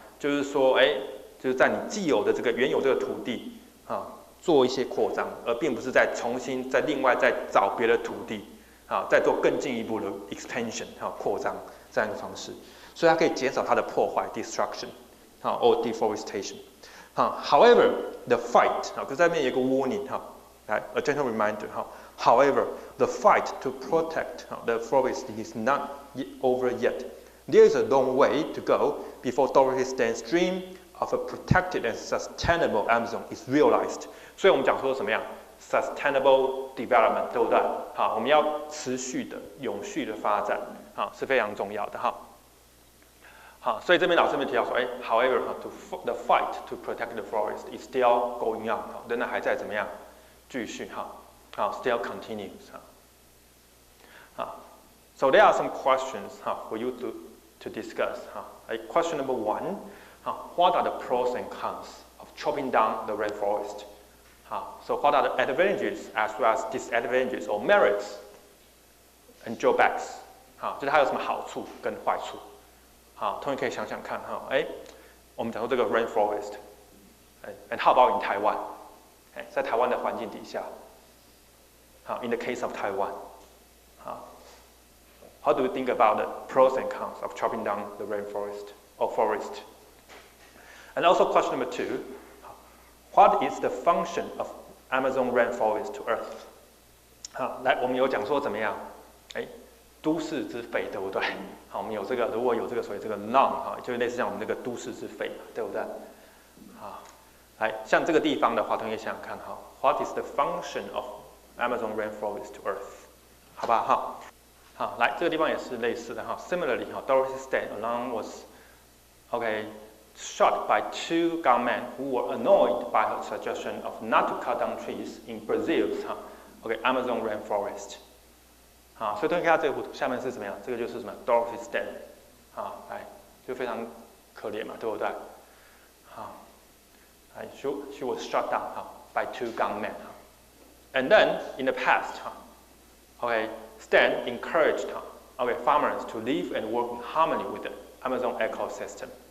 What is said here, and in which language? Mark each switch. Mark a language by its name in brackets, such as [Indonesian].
[Chinese] 就是说就是在你既有的这个原有这个土地做一些扩张，而并不是再重新另外再找别的土地再做更进一步的 expansion 扩张这样一个方式，所以它可以减少它的破坏 [English] destruction or deforestation. However, the fight [Chinese] 可是在那边有一个 [English] warning a gentle reminder. However, the fight to protect the forest is not over yet. There is a long way to go before Dorothy Sten's dream of a protected and sustainable Amazon is realized. [Chinese] 所以我们讲说什么样？ [English] sustainable development， [Chinese] 对不对？好，我们要持续的、永续的发展，好，是非常重要的哈。好，所以这边老师们提到说， [English] however， the fight to protect the forest is still going on， [Chinese] 仍然还在怎么样继续哈，好 [English] ，still continues 哈。 So there are some questions for you to discuss. Question number 1, what are the pros and cons of chopping down the rainforest? So what are the advantages as well as disadvantages or merits and drawbacks? [Chinese] 就是它有什么好处跟坏处？好，同学可以想想看哈，我们讲说这个 rainforest， [English] and how about in Taiwan？ [Chinese] 在台湾的环境底下，好 ， [English] in the case of Taiwan， [Chinese] 好。 [English] How do you think about the pros and cons of chopping down the rainforest or forest? And also question number 2, what is the function of Amazon rainforest to Earth? [Chinese] 好，来，我们有讲说怎么样？都市之肺，对不对？好，我们有这个，如果有这个所谓这个 noun 就类似像我们这个都市之肺，对不对？好，来，像这个地方的话，同学想想看哈 [English] ，What is the function of Amazon rainforest to Earth? [Chinese] 好不好？好。好，来这个地方也是类似的哈。 [English] Similarly, Dorothy Stan alone was, shot by 2 gunmen who were annoyed by her suggestion of not to cut down trees in Brazil's, Amazon rainforest. [Chinese] 好，所以同学看到这个图下面是怎么样？这个就是什么 Dorothy Stan， 好，来就非常可怜嘛，对不对？ [English] 好，来 she was shot down by 2 gunmen. And then in the past, Stan encouraged farmers to live and work in harmony with the Amazon ecosystem.